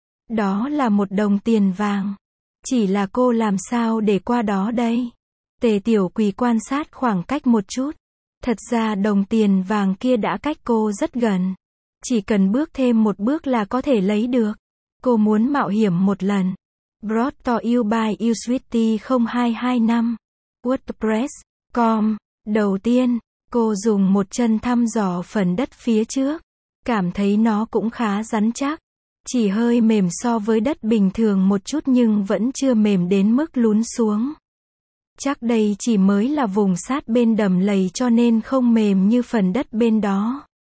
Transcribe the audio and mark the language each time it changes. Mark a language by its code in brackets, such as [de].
[vi] Đó là một đồng tiền vàng. Chỉ là cô làm sao để qua đó đây? Tề Tiểu Quỳ quan sát khoảng cách một chút, Thật ra đồng tiền vàng kia đã cách cô rất gần. Chỉ cần bước thêm một bước là có thể lấy được. Cô muốn mạo hiểm một lần. [en] Brought to you by Usuity 0225. WordPress.com. [vi] Đầu tiên, cô dùng một chân thăm dò phần đất phía trước. Cảm thấy nó cũng khá rắn chắc. Chỉ hơi mềm so với đất bình thường một chút nhưng vẫn chưa mềm đến mức lún xuống. Chắc đây chỉ mới là vùng sát bên đầm lầy cho nên không mềm như phần đất bên đó.